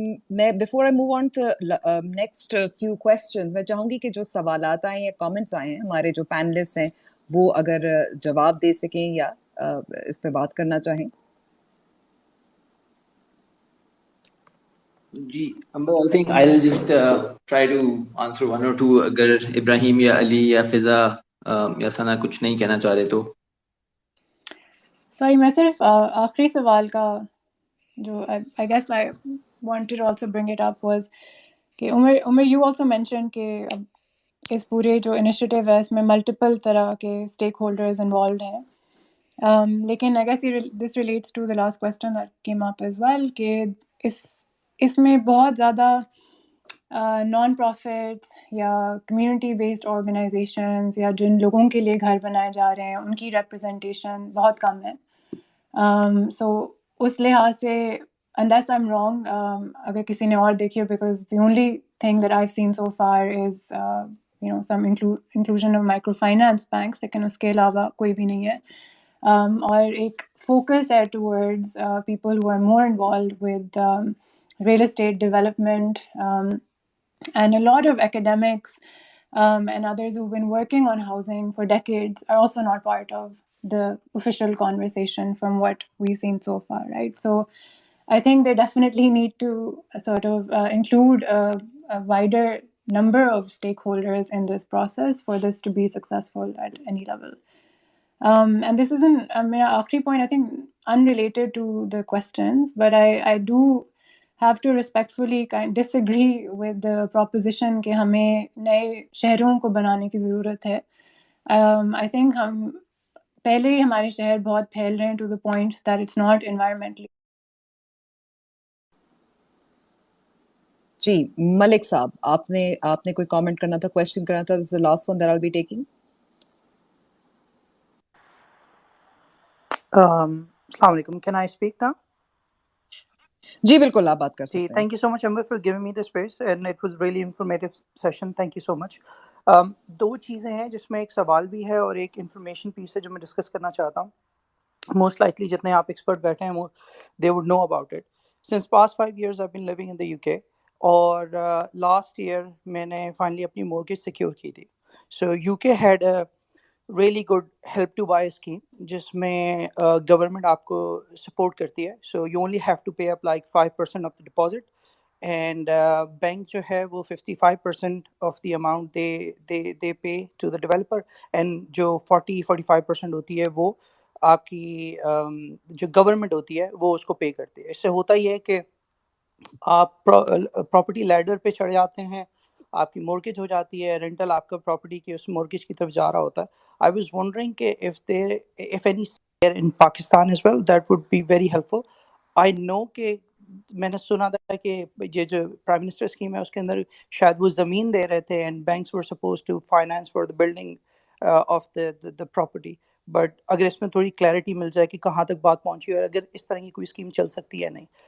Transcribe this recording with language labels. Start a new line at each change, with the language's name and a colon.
Urdu: میں
English: before I move on to next few questions,
Urdu: میں چاہوں گی کہ جو سوالات آئے ہیں یا comments آئے ہیں ہمارے جو panelists ہیں وہ اگر جواب دے سکیں یا اس پہ بات کرنا چاہیں.
English: جی Amber, I think I'll just try to answer one or two.
Urdu: اگر ابراہیم یا علی یا فضا یا ثنا کچھ نہیں کہنا چاہ رہے تو. سوری، میں صرف آخری سوال کا جو
English: I guess I wanted to also bring it up was
Urdu: کہ عمر
English: you also mentioned
Urdu: کہ اب اس پورے جو انیشیٹو ہے اس میں ملٹیپل طرح کے اسٹیک ہولڈرز انوالوڈ ہیں. لیکن
English: I guess this relates to the last question that came up as well
Urdu: کہ اس میں بہت زیادہ نان پروفٹس یا کمیونٹی بیسڈ آرگنائزیشنز یا جن لوگوں کے لیے گھر بنائے جا رہے ہیں ان کی ریپرزنٹیشن بہت کم ہے. سو اس لحاظ سے
English: unless I'm wrong,
Urdu: اگر کسی نے اور دیکھی ہو,
English: because the only thing that I've seen so far is some inclusion of microfinance banks,
Urdu: لیکن اس کے علاوہ کوئی بھی نہیں ہے. اور ایک فوکس ہے
English: towards people who are more involved with real estate development, and a lot of academics and others who've been working on housing for decades are also not part of the official conversation from what we've seen so far, right? So I think they definitely need to sort of include a wider number of stakeholders in this process for this to be successful at any level. And this isn't, my آخری point, I think unrelated to the questions, but I do have to respectfully disagree with the proposition
Urdu: کہ ہمیں نئے شہروں کو بنانے کی ضرورت ہے.
English: I think
Urdu: ہم پہلے ہی ہمارے شہر بہت پھیل رہے ہیں
English: to the point that it's not environmentally.
Urdu: جی ملک صاحب, آپ نے کوئی کامنٹ کرنا تھا, کویشچن کرنا تھا.
English: This is the last one that I'll be taking.
Urdu: السلام علیکم.
English: Can I speak now?
Urdu: جی بالکل, آپ بات کر سکتے ہیں.
English: Thank you so much, Amber, for giving me the space, and it was really informative session. Thank you so much.
Urdu: دو چیزیں ہیں جس میں ایک سوال بھی ہے اور ایک انفارمیشن پیس ہے جو میں ڈسکس کرنا چاہتا ہوں. موسٹ لائکلی جتنے آپ ایکسپرٹ بیٹھے ہیں they would know about it.
English: Since past 5 years I've been living in the UK, اور last year
Urdu: میں نے
English: finally اپنی mortgage secure کی تھی. So UK had a really good help to buy scheme
Urdu: جس میں گورنمنٹ آپ کو سپورٹ کرتی ہے.
English: So you only have to pay up like 5% of the deposit, and bank جو ہے وہ 55% of the amount they pay to the developer, and
Urdu: جو 40-45% ہوتی ہے وہ آپ کی جو گورنمنٹ ہوتی ہے وہ اس کو پے کرتی ہے. اس سے ہوتا یہ ہے کہ آپ پراپرٹی لیڈر پہ چڑھ جاتے ہیں, آپ کی مورگیج ہو جاتی ہے, رینٹل آپ کا پراپرٹی کی اس مورگیج کی طرف جا رہا ہوتا ہے.
English: I was wondering کہ if any there in Pakistan as well, that would be very helpful. I know
Urdu: کہ میں نے سنا تھا کہ یہ جو پرائم منسٹر اسکیم ہے اس کے اندر شاید وہ زمین دے رہے تھے,
English: and banks were supposed to finance for the building of the property.
Urdu: But اگر اس میں تھوڑی کلیئرٹی مل جائے کہ کہاں تک بات پہنچی ہے اور اگر اس طرح کی کوئی اسکیم چل سکتی ہے یا نہیں.